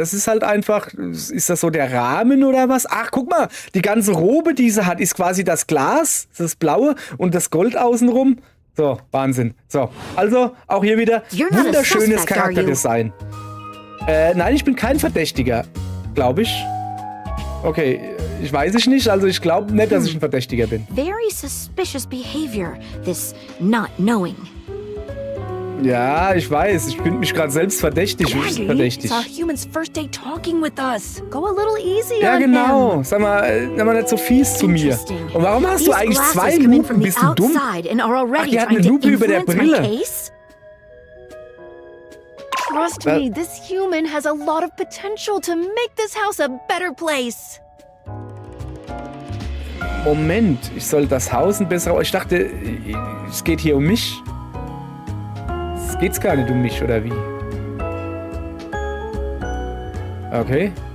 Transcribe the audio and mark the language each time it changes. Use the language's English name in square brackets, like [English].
[German] Das ist halt einfach, ist das so der Rahmen oder was? Ach, guck mal, die ganze Robe, die sie hat, ist quasi das Glas, das Blaue und das Gold außenrum. So, Wahnsinn. So, also auch hier wieder wunderschönes Charakterdesign. Nein, ich bin kein Verdächtiger, glaube ich. Okay, ich weiß es nicht, also ich glaube nicht, dass ich ein Verdächtiger bin. [English] Very suspicious behavior, this not knowing. [German] Ja, ich weiß, ich finde mich gerade selbst verdächtig. [English] Maggie saw humans first day talking with us. Go a little easy [German] Ja, [English] on [German] genau. [English] him. [German] Sag mal nicht so fies zu mir. Und warum hast du eigentlich 2 Lupen? Bist du dumm? Ach, die hat eine Lupe über der Brille. [English] Trust me, this human has a lot of potential to make this house a better place. [German] Moment, ich soll das Haus ein besser... Ich dachte, es geht hier um mich. Es geht's gar nicht um mich, oder wie? Okay.